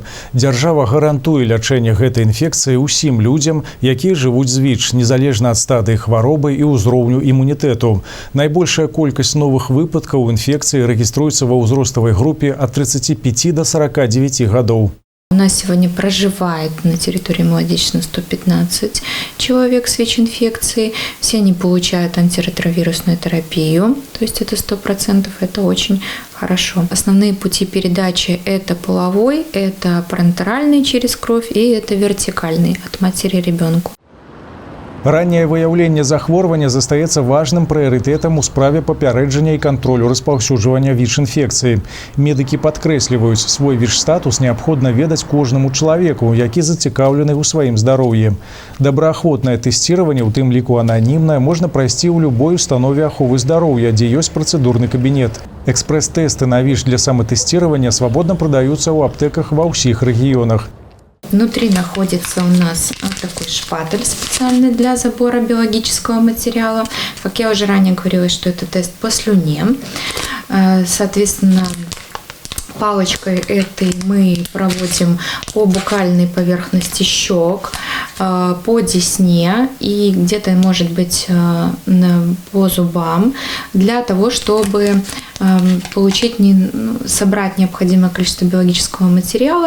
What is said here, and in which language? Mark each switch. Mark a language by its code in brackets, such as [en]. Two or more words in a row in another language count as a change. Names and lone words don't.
[be] Дзяржава гарантуе лячэнне гэтай інфекцыі ўсім людзям, якія жывуць з ВІЧ, незалежна ад стадыі хваробы і ўзроўню імунітэту. Найбольшая колькасць новых выпадкаў інфекцыі рэгіструецца ва ўзроставай групе ад 35 до 49 гадоў. [ru] У нас сегодня проживает на территории Молодечно 115 человек с ВИЧ-инфекцией. Все они получают антиретровирусную терапию, то есть это 100%, это очень хорошо. Основные пути передачи – это половой, это парентеральный через кровь и это вертикальный от матери ребенку. [be] Ранняе выяўленне захворвання застаецца важным прыярытэтам у справе папярэджання і кантролю распаўсюджвання ВІЧ-інфекцыі. Медыкі падкрэсліваюць, свой ВІЧ-статус неабходна ведаць кожнаму чалавеку, які зацікаўлены ў сваім здароўі. Добраахвотнае тэсціраванне, у тым ліку ананімнае, можна прайсці ў любой установе аховы здароўя, дзе ёсць працэдурны кабінет. Экспрэс-тэсты на ВІЧ для саматэсціравання свабодна прадаюцца ў аптэках ва ўсіх рэгіёнах. [ru] Внутри находится у нас такой шпатель специальный для забора биологического материала. Как я уже ранее говорила, что это тест по слюне. Соответственно, Палочкой этой мы проводим по букальной поверхности щек, по десне и где-то, может быть, по зубам, для того, чтобы собрать необходимое количество биологического материала.